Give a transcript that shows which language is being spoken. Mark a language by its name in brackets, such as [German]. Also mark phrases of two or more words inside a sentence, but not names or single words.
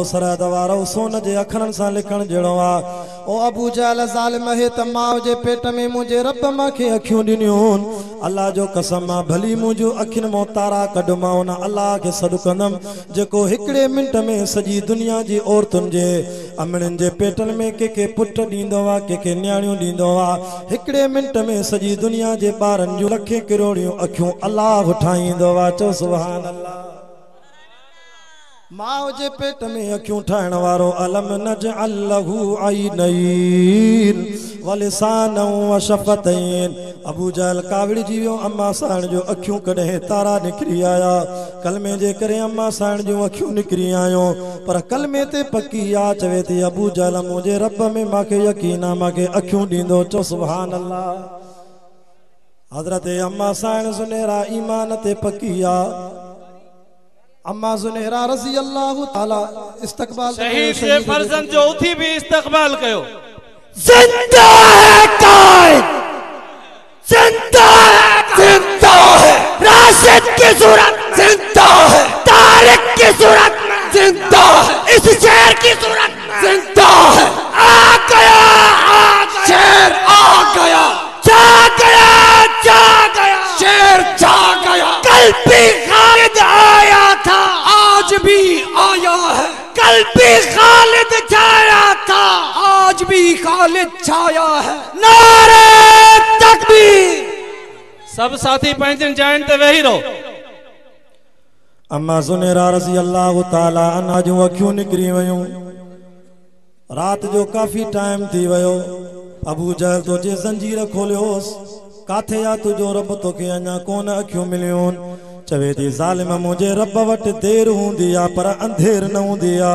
[Sindhi] सरहद वारो सोन जे अखरनि सां लिखण जहिड़ो आहे ओ अबू जहल ज़ालिम हे त माउ जे पेट में मुंहिंजे रब मूंखे अखियूं ॾिनियूं अल्लाह जो कसम आहे भली मुंहिंजूं अखियुनि मां तारा कढ मां उन अल्लाह खे सॾु कंदमि जेको हिकिड़े मिंट में सॼी दुनिया जी औरतुनि जे अमड़नि जे पेटनि में कंहिंखे पुट ॾींदो आहे कंहिंखे न्याणियूं ॾींदो आहे हिकिड़े मिंट में सॼी दुनिया जे ॿारनि जूं लखे किरोड़ियूं अखियूं अल्लाह ठाहींदो आहे चओ [Arabic] سبحان الله [Sindhi] माउ जे पेट में अखियूं ठाहिण वारो [Arabic] ألم نجعل له عينين ولسانا وشفتين [Sindhi] अबू जहल कावड़ी जी वियो अम्मा साण जो अखियूं कॾहिं तारा निकिरी आया कलमे जे करे अम्मा साण जूं अखियूं निकिरी आयो पर कलमे ते पकी आ चवे थी अबू जहल मुंहिंजे रब में मूंखे यकीन आहे मूंखे अखियूं ॾींदो चओ [Arabic] سبحان الله [Sindhi] हज़रत अम्मा साण ज़ुनेरा ईमान ते पकी आहे अम्मा ज़ुनेरा [Arabic] رضي الله تعالى [Sindhi] इस्तक़बाल शहीद से फर्जंद जो उथी भी इस्तक़बाल कयो [Urdu] زندہ ہے قائد زندہ ہے راشد کی صورت زندہ ہے طارق کی صورت زندہ ہے اس شیر کی صورت زندہ ہے آ گیا شیر آ گیا جا گیا جا گیا شیر جا گیا کل بھی خالد آیا تھا آج بھی آیا ہے کل بھی خالد چھایا تھا آج بھی خالد چھایا ہے نعرۂ تکبیر [Sindhi] सब साथी पंहिंजनि जाइन ते वेही रहो अम्मा ज़ुनेरा [Arabic] رضي الله تعالى عنها [Sindhi] जूं अखियूं निकिरी वयूं रात जो काफ़ी टाइम थी वियो अबू जहल तो जे ज़ंजीर खोलियोसि काथे आ तुझो रब तोखे अञा कोन अखियूं मिलियूं चवे थी ज़ालिम मुझे रब वटि देर हूंदी आ पर अंधेर न हूंदी आ